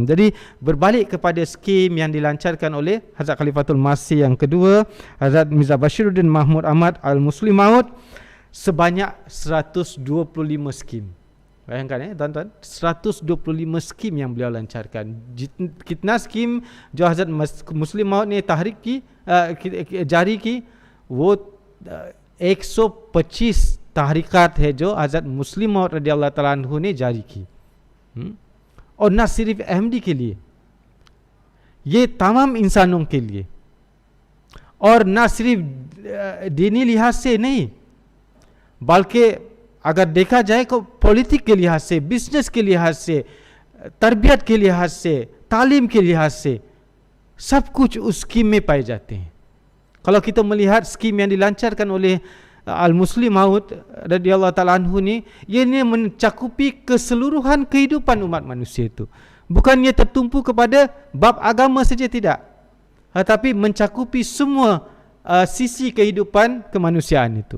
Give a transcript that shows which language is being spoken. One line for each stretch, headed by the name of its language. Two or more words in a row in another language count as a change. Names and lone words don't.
Malay: Jadi berbalik kepada skim yang dilancarkan oleh Hazrat Khalifatul Masih yang kedua, Hazrat Mirza Bashiruddin Mahmud Ahmad Al-Muslim Maud, sebanyak 125 skim. Bayangkan tuan-tuan, 125 skim yang beliau lancarkan.
Urdu: کتنا سکیم جو حضرت مسلم موعود نے تحریک کی جاری کی، وہ 125 تحریکات ہے جو حضرت مسلم موعود
Arabic: رضي الله تعالى عنه
Urdu: نے جاری کی. اور نہ صرف احمدی کے لیے، یہ تمام انسانوں کے لیے، اور نہ صرف دینی لحاظ سے نہیں، بلکہ اگر دیکھا جائے تو پولیٹک کے لحاظ سے، بزنس کے لحاظ سے، تربیت کے لحاظ سے، تعلیم کے لحاظ سے، سب کچھ اس سکیم میں پائے جاتے ہیں.
Malay: Kalau kita melihat skim yang dilancarkan oleh Al-Muslim Maud
Arabic: رضي الله تعالى عنه
Malay: ni, ianya mencakupi keseluruhan kehidupan umat manusia itu. Bukannya tertumpu kepada bab agama saja, tidak, tetapi mencakupi semua sisi kehidupan kemanusiaan itu.